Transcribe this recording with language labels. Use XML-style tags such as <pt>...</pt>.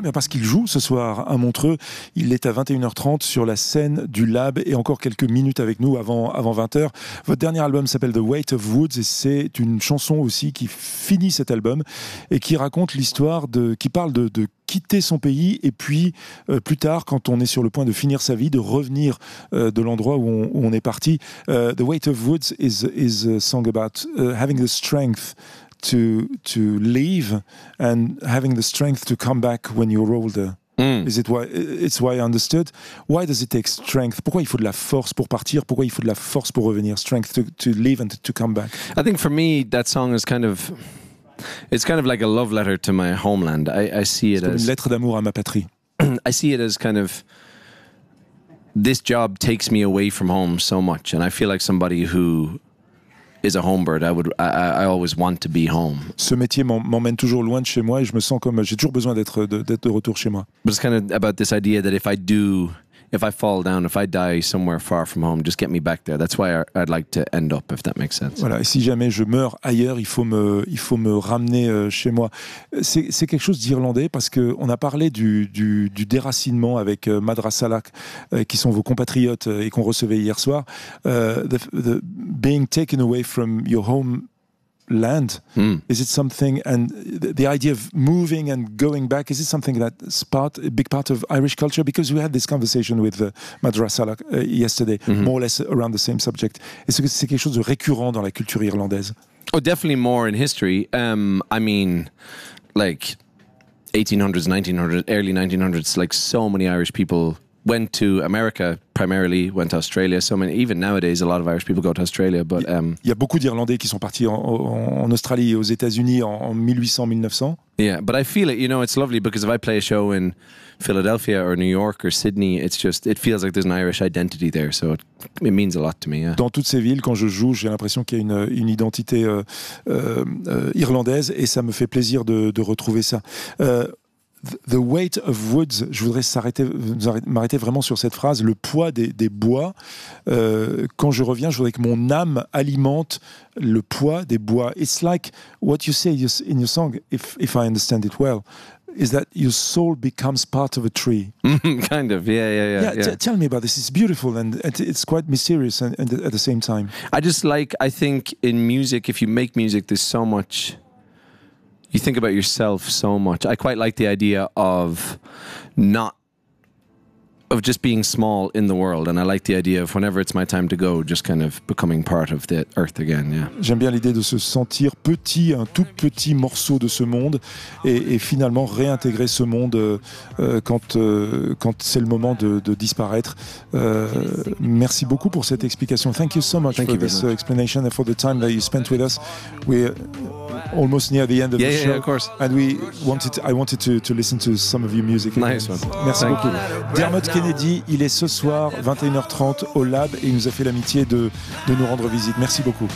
<fr>Bien parce qu'il joue ce soir à Montreux. Il est à 21h30 sur la scène du Lab et encore quelques minutes avec nous avant 20h. Votre dernier album s'appelle The Weight of Woods et c'est une chanson aussi qui finit cet album et qui raconte l'histoire de, qui parle de quitter son pays et puis plus tard, quand on est sur le point de finir sa vie, de revenir de l'endroit où on est parti.</fr> <en>The Weight of Woods is a song about having the strength to leave and having the strength to come back when you're older. Is it why, it's why I understood. Why does it take strength?</en> <fr>Pourquoi il faut de la force pour partir? Pourquoi il faut de la force pour revenir?</fr> <en>Strength to leave and to come back. I think for me, that song is kind of... It's kind of like a love letter to my homeland. I see it as</en> <fr>une lettre d'amour à ma patrie.</fr> <en>I see it as kind of this job takes me away from home so much, and I feel like somebody who is a homebird. I always want to be home.</en> <fr>Ce métier m'emmène toujours loin de chez moi, et je me sens comme j'ai toujours besoin d'être de retour chez moi.</fr> <en>But it's kind of about this idea that if I fall down, if I die somewhere far from home, just get me back there. That's why I'd like to end up, if that makes sense.</en> <fr>Voilà, et si jamais je meurs ailleurs, il faut me ramener chez moi. C'est quelque chose d'irlandais, parce qu'on a parlé du déracinement avec Madra Salak, qui sont vos compatriotes et qu'on recevait hier soir.</fr> <en>The being taken away from your home land, is it something, and the idea of moving and going back, is it something that's part, a big part of Irish culture? Because we had this conversation with Madra Salak yesterday, more or less around the same subject.</en> <fr>Est-ce que c'est quelque chose de récurrent dans la culture irlandaise?</fr> <en>Oh, definitely more in history. I mean, like 1800s, 1900s, early 1900s, like so many Irish people went to America, primarily went to Australia. So many, even nowadays, a lot of Irish people go to Australia. But</en> <fr>il y a beaucoup d'Irlandais qui sont partis en Australie et aux États-Unis en 1800-1900.</fr> <en>Yeah, but I feel it. You know, it's lovely because if I play a show in Philadelphia or New York or Sydney, it's just it feels like there's an Irish identity there. So it means a lot to me. Yeah.</en> <fr>Dans toutes ces villes, quand je joue, j'ai l'impression qu'il y a une identité irlandaise et ça me fait plaisir de retrouver ça. The Weight of Woods, je voudrais m'arrêter vraiment sur cette phrase, le poids des bois. Quand je reviens, je voudrais que mon âme alimente le poids des bois.</fr> <en>It's like what you say in your song, if I understand it well, is that your soul becomes part of a tree. Kind of, yeah. Tell me about this, it's beautiful and it's quite mysterious and at the same time. I just like, I think in music, if you make music, there's so much... You think about yourself so much. I quite like the idea of not, of just being small in the world. And I like the idea of whenever it's my time to go, just kind of becoming part of the earth again, yeah.</en> <fr>J'aime bien l'idée de se sentir petit, un tout petit morceau de ce monde, et finalement réintégrer ce monde quand c'est le moment de disparaître. Merci beaucoup pour cette explication.</fr> <en>Thank you so much for this explanation and for the time that you spent with us. We're almost near the end of the show. Yeah, of course. And I wanted to listen to some of your music. Nice.</en> <fr>Merci beaucoup. Dermot Kennedy, il est ce soir 21h30 au Lab et il nous a fait l'amitié de nous rendre visite. Merci beaucoup.</fr>